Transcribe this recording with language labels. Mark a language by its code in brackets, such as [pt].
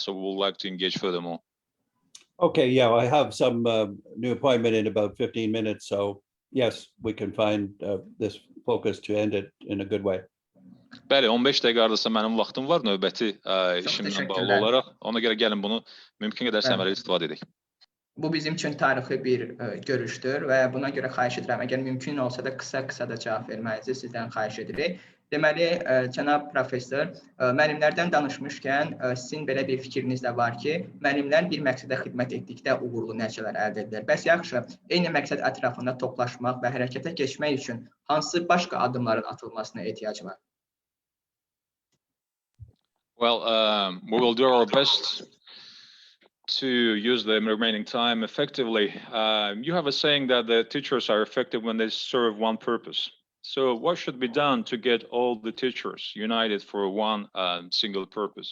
[en] So we would like to engage furthermore. Okay, yeah, I have some new appointment in about 15 minutes, so yes, we can find this focus to end it in a good way. [az] Bəli, 15 dəqiqə ardasa mənim vaxtım var növbəti işimlə bağlı olaraq. Ona görə gəlin bunu mümkün qədər səmərəli istifadə edək. Bu bizim üçün tarixi bir görüşdür və buna görə xahiş edirəm, əgər mümkün olsa da qısa da cavab verməyinizi sizdən xahiş edirik. Deməli, cənab professor, müəllimlərdən danışmışkən sizin belə bir fikriniz də var ki, müəllimlər bir məqsədə xidmət etdikdə uğurlu nəticələr əldə edirlər. Bəs yaxşı, eyni məqsəd ətrafında toplaşmaq və hərəkətə keçmək üçün hansı başqa addımların atılmasına ehtiyac var? [en] Well, we will do our best to use the remaining time effectively. You have a saying that the teachers are effective when they serve one purpose. So what should be done to get all the teachers united for one single purpose?